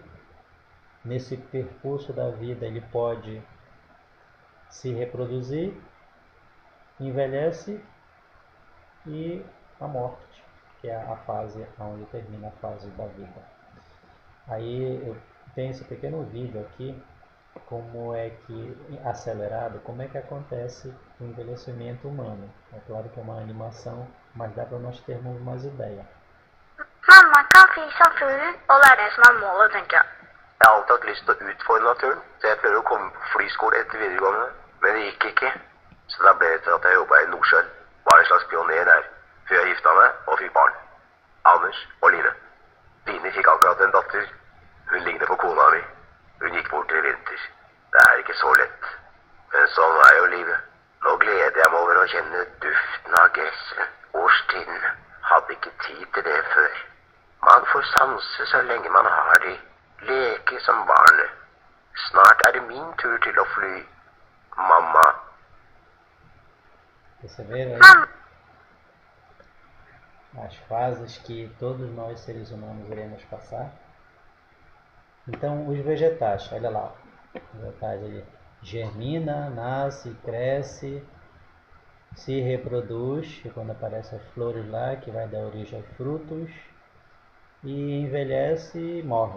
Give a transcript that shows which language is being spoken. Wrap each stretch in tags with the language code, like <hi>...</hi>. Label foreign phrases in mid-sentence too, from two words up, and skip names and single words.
<pt>Nesse percurso da vida ele pode se reproduzir, envelhece e a morte, que é a fase onde termina a fase da vida. Aí eu tenho esse pequeno vídeo aqui, como é que, acelerado, como é que acontece o envelhecimento humano. É claro que é uma animação, mas dá para nós termos umas ideias.</pt> <no>Mamma kan fri som fuglen, og det er det som er målet, tenker jeg. Jeg har alltid hatt lyst til å utfordre naturen, så jeg prøver å komme på flyskole etter videregående, men det gikk ikke. Så da ble det til at jeg jobbet i Nordsjøen, var en slags pioner der, før jeg gifta meg og fikk barn. Anders og Line. Line fikk akkurat en datter. Hun ligner på kona mi. Hun gikk bort i vinter. Det er ikke så lett. Men sånn er jo livet. Nå gleder jeg meg over å kjenne duften av gresset, årstiden. Hadde ikke tid til det før. Man får sanse så lenge man har de. Leke som barnet. Snart er det min tur til å fly. Mamma.</no> <pt>Perceberam aí? as fases que todos nós seres humanos iremos passar. Então, os vegetais, olha lá, os vegetais, ele germina, nasce, cresce, se reproduz, e quando aparecem as flores lá, que vai dar origem aos frutos, e envelhece e morre.</pt>